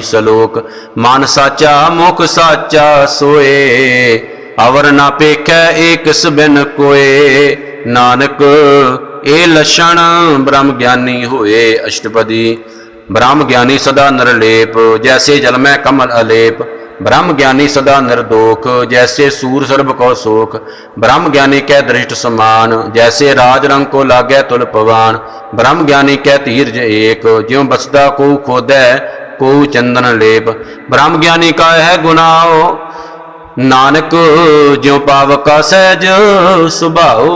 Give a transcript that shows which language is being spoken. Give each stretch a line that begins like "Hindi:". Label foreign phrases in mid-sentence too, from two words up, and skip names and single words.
Punjabi: ਸਲੋਕ ਮਨ ਸਾਚਾ ਮੁਖ ਸਾਚਾ ਸੋਏ, ਅਵਰ ਨਾ ਪੇਖੈ ਏਕਸ ਬਿਨ ਕੋਏ। ਨਾਨਕ ਇਹ ਲਛਣ ਬ੍ਰਹਮ ਗਿਆਨੀ ਹੋਏ। ਅਸ਼ਟਪਦੀ ਬ੍ਰਹਮ ਗਿਆਨੀ ਸਦਾ ਨਿਰਲੇਪ, ਜੈਸੇ ਜਲ ਮੈਂ ਕਮਲ ਅਲੇਪ। ਬ੍ਰਹਮ ਗਿਆਨੀ ਸਦਾ ਨਿਰਦੋਖ, ਜੈਸੇ ਸੂਰ ਸਰਬ ਕੋ ਸੋਖ। ਬ੍ਰਹਮ ਗਿਆਨੀ ਕੈ ਦ੍ਰਿਸ਼ਟ ਸਮਾਨ, ਜੈਸੇ ਰਾਜ ਰੰਗ ਕੋ ਲਾਗੈ ਤੁਲ ਪਵਾਨ। ਬ੍ਰਹਮ ਗਿਆਨੀ ਕੈ ਧੀਰਜ ਏਕ, ਜਿਉਂ ਬਸਦਾ ਕੋ ਖੋਦੈ ਕੋ ਚੰਦਨ ਲੇਪ। ਬ੍ਰਹਮ ਗਿਆਨੀ ਕਾ ਹੈ ਗੁਨਾਓ, ਨਾਨਕ ਜਿਉਂ ਪਾਵਕਾ ਸਹਜ ਸੁਭਾਓ।